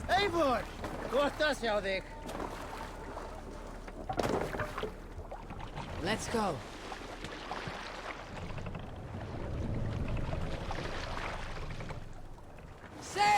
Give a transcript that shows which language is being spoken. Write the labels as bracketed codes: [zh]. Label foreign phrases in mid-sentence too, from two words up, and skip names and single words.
[is] Eivor! Gott að sjá þig. [en] Let's go. Sail!